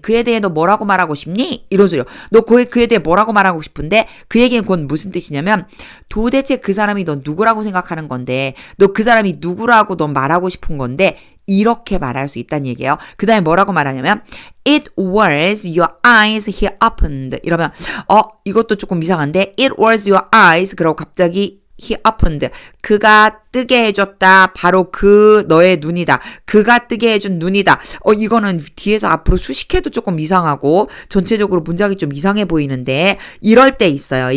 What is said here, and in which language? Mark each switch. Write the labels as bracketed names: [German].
[Korean] 그에 대해 너 뭐라고 말하고 싶니? 이런 소리요. 너 그에 대해 뭐라고 말하고 싶은데 그 얘기는 곧 무슨 뜻이냐면 도대체 그 사람이 너 누구라고 생각하는 건데 너 그 사람이 누구라고 너 말하고 싶은 건데 이렇게 말할 수 있다는 얘기예요. 그 다음에 뭐라고 말하냐면 [English] It was your eyes he opened. [Korean] 이러면 이것도 조금 이상한데 [English] It was your eyes [Korean] 그러고 갑자기 he opened. 그가 뜨게 해줬다. 바로 그 너의 눈이다. 그가 뜨게 해준 눈이다. 이거는 뒤에서 앞으로 수식해도 조금 이상하고 전체적으로 문장이 좀 이상해 보이는데 이럴 때 있어요.